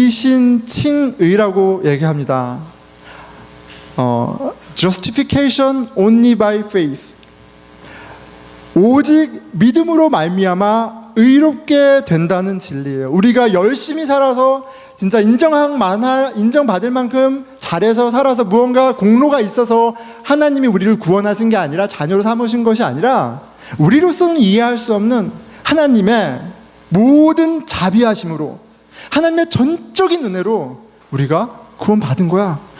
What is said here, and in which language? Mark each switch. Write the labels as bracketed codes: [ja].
[ko] 이신칭의라고 얘기합니다. [en] Justification only by faith. [ko] 오직 믿음으로 말미암아 의롭게 된다는 진리예요. 우리가 열심히 살아서 진짜 인정받을 만큼 잘해서 살아서 무언가 공로가 있어서 하나님이 우리를 구원하신 게 아니라 자녀로 삼으신 것이 아니라 우리로서는 이해할 수 없는 하나님의 모든 자비하심으로 하나님의 전적인 은혜로 우리가 구원받은 거야.